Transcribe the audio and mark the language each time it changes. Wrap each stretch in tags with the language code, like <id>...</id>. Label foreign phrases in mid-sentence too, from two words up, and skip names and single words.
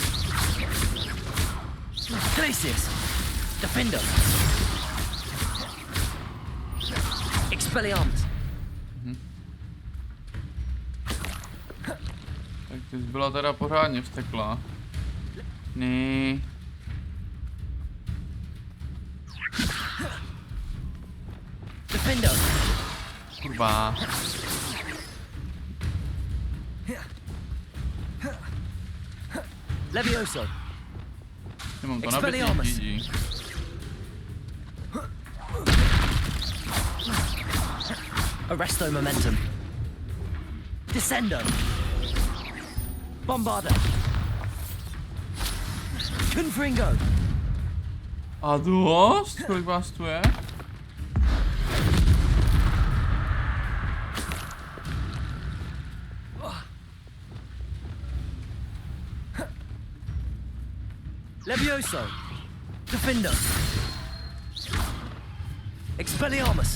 <cs>Glacius. Defender. Expelliarmus. Tak ty jsi byla teda pořádně vzteklá. Ne. Defender. Kurva. Levioso. Nemám to nabitý, GG. Arresto momentum. Descendo. Bombarda. Confringo. A dost? Kolik vás tu je? Levioso. Defender. Expelliarmus.</cs>